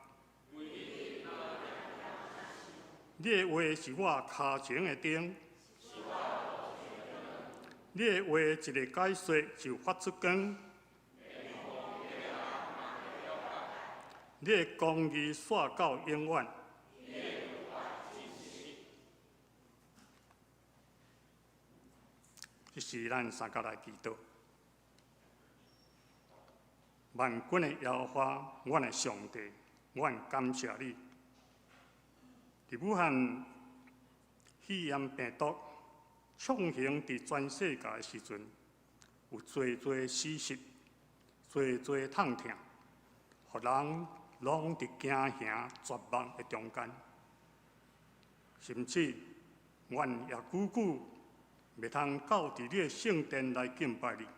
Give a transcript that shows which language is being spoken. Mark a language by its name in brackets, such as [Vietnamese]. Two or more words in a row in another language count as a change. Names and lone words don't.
[Min Nan Chinese] 你的话是我脚前的灯，你的话一个解说就发出光，你的公义线到永远。这是咱三角来祈祷。万军的耶和华，阮的上帝，阮感谢你。伫武汉肺炎病毒畅行伫全世界的时阵，有侪死失，侪痛痛，互人拢伫惊吓绝望的中间，甚至阮也久久袂通到伫你的圣殿来敬拜你。